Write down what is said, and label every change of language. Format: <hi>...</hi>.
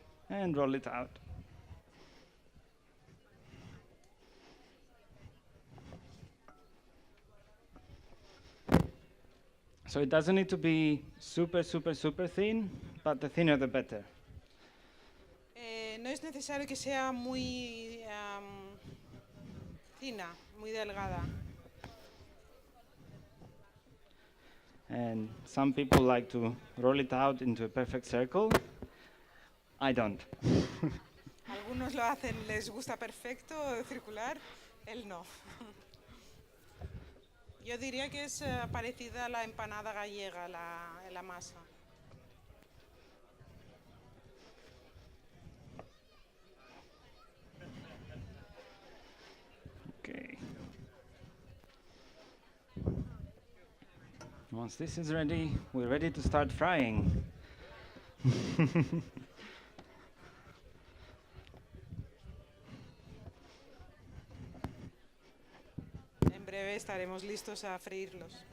<en>And roll it out. So it doesn't need to be super, super, super thin, but the thinner the better.</en> <es>No es necesario que sea muy fina, muy delgada.</es> <en>And some people like to roll it out into a perfect circle. I don't.</en> <es>Algunos lo hacen, les gusta perfecto, circular, él no. Yo diría que es parecida a la empanada gallega, la masa.</es> <en>Okay. Once this is ready, we're ready to start frying.</en> <es>En breve estaremos listos a freírlos.</es>